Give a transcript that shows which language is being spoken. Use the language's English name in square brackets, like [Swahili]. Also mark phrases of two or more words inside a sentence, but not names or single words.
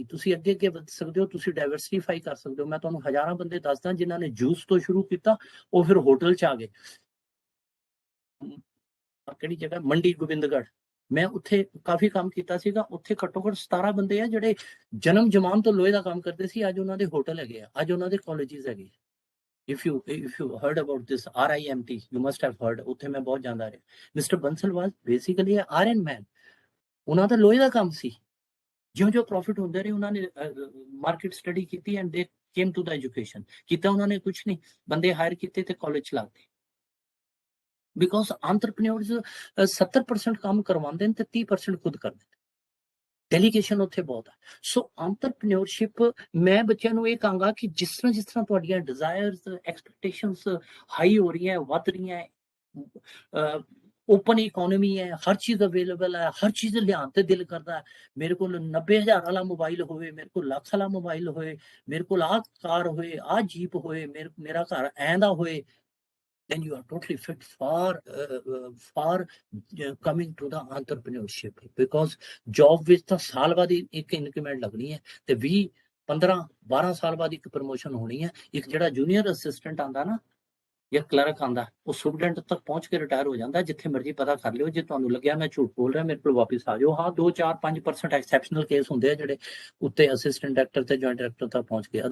[Punjabi] ਤੁਸੀਂ ਅੱਗੇ ਅੱਗੇ ਵਧ ਸਕਦੇ ਹੋ, ਤੁਸੀਂ ਡਾਇਵਰਸਿਫਾਈ ਕਰ ਸਕਦੇ ਹੋ। ਮੈਂ ਤੁਹਾਨੂੰ ਹਜ਼ਾਰਾਂ ਬੰਦੇ ਦੱਸਦਾ ਜਿਨ੍ਹਾਂ ਨੇ ਜੂਸ ਤੋਂ ਸ਼ੁਰੂ ਕੀਤਾ, ਉਹ ਫਿਰ ਹੋਟਲ 'ਚ ਆ ਗਏ। ਕਿਹੜੀ ਜਗ੍ਹਾ? ਮੰਡੀ ਗੋਬਿੰਦਗੜ੍ਹ। ਮੈਂ ਉੱਥੇ ਕਾਫੀ ਕੰਮ ਕੀਤਾ ਸੀਗਾ। ਉੱਥੇ ਘੱਟੋ ਘੱਟ 17 ਬੰਦੇ ਆ ਜਿਹੜੇ ਜਨਮ ਜਮਾਨ ਤੋਂ ਲੋਹੇ ਦਾ ਕੰਮ ਕਰਦੇ ਸੀ। ਅੱਜ ਉਹਨਾਂ ਦੇ ਹੋਟਲ ਹੈਗੇ ਆ, ਅੱਜ ਉਹਨਾਂ ਦੇ ਕਾਲਜਿਸ ਹੈਗੇ। [English] if you heard about this RIMT, you must have heard. [Punjabi] ਉੱਥੇ ਮੈਂ ਬਹੁਤ ਜਾਂਦਾ ਰਿਹਾ। [English] Mister Bansal was basically iron man. [Punjabi] ਉਹਨਾਂ ਦਾ ਲੋਹੇ ਦਾ ਕੰਮ ਸੀ। ਜਿਉਂ ਪ੍ਰੋਫਿਟ ਹੁੰਦੇ ਰਹੇ, ਉਹਨਾਂ ਨੇ [English] market study [Punjabi] ਕੀਤੀ [English] and they came to the education. [Punjabi] ਕੀਤਾ ਉਹਨਾਂ ਨੇ ਕੁਝ ਨਹੀਂ, ਬੰਦੇ ਹਾਇਰ ਕੀਤੇ ਤੇ ਕਾਲਜ ਲਾਤੇ। [English] because entrepreneurs [Punjabi] 70% ਕੰਮ ਕਰਵਾਉਂਦੇ ਨੇ ਤੇ 30% ਖੁਦ ਕਰਦੇ ਨੇ। ਡੈਲੀਗੇਸ਼ਨ ਉੱਥੇ ਬਹੁਤ ਹੈ। [English] so entrepreneurship, [Punjabi] ਮੈਂ ਬੱਚਿਆਂ ਨੂੰ ਇਹ ਕਹਾਂਗਾ ਕਿ ਜਿਸ ਤਰ੍ਹਾਂ ਤੁਹਾਡੀਆਂ [English] desires, expectations high [Punjabi] ਹੋ ਰਹੀਆਂ, ਵੱਧ ਰਹੀਆਂ, [English] open economy [Punjabi] ਹੈ, ਹਰ ਚੀਜ਼ ਅਵੇਲੇਬਲ ਹੈ, ਹਰ ਚੀਜ਼ ਲਿਆਨ ਤੇ ਦਿਲ ਕਰਤਾ ਹੈ। ਮੇਰੇ ਕੋ 90,000 ਵਾਲਾ ਮੋਬਾਈਲ ਹੋਏ, ਮੇਰੇ ਕੋ ਲੱਖ ਵਾਲਾ ਮੋਬਾਈਲ ਹੋਏ, ਮੇਰੇ ਕੋ ਆ ਕਾਰ ਹੋਏ, ਆ ਜੀਪ ਹੋਏ, ਮੇਰਾ ਘਰ ਐਂਦਾ ਹੋਏ, [English] then you are totally fit for coming to the entrepreneurship. Because job [Punjabi] ਵਿੱਚ ਤਾਂ ਸਾਲ ਬਾਅਦ ਇੱਕ ਇਨਕਰੀਮੈਂਟ ਲੱਗਣੀ ਹੈ ਤੇ 20, 15, 12 ਸਾਲ ਬਾਅਦ ਇੱਕ ਪ੍ਰਮੋਸ਼ਨ ਹੋਣੀ ਹੈ। ਇੱਕ ਜਿਹੜਾ [English] junior assistant [Punjabi] ਆਂਦਾ ਨਾ ਜਾਂ ਕਲਰਕ ਆਂਦਾ, ਉਹ ਸੁਪਰਡੈਂਟ ਤੱਕ ਪਹੁੰਚ ਕੇ ਰਿਟਾਇਰ ਹੋ ਜਾਂਦਾ। ਜਿੱਥੇ ਮਰਜ਼ੀ ਪਤਾ ਕਰ ਲਿਓ। ਜੇ ਤੁਹਾਨੂੰ ਲੱਗਿਆ ਮੈਂ ਝੂਠ ਬੋਲ ਰਿਹਾ, ਮੇਰੇ ਕੋਲ ਵਾਪਸ ਆ ਜਾਓ। ਹਾਂ, 2, 4, 5% [English] exceptional cases [Punjabi] ਹੁੰਦੇ ਆ ਜਿਹੜੇ ਉੱਤੇ [English] assistant director [Punjabi] ਤੇ [English] joint director [Punjabi] ਤੱਕ ਪਹੁੰਚ ਗਏ।